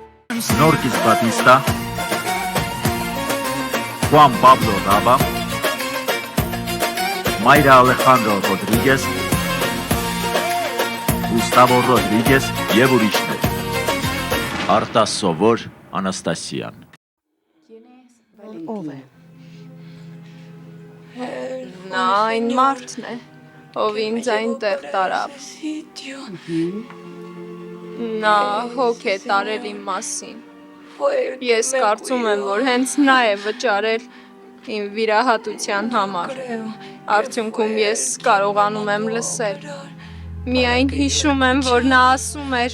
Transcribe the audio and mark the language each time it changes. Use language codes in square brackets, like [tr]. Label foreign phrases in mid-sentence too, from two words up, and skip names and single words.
[hy] Snorkis Batista, Juan Pablo Raba, Mayra Alejandro Rodríguez, Gustavo Rodríguez եւ ուրիշներ։ Արտաս Սովոր Անաստասիան։ Ով է։ Նա այն մարդն է, ով ինձ այնտեղ տարավ։ Նա հոգ է տարել իմ մասին։ Ես կարծում եմ, որ հենց նա է վճարել իմ վիրահատության համար։ Արդյունքում ես կարողանում եմ լսել։ Միայն հիշում եմ, որ նա ասում էր.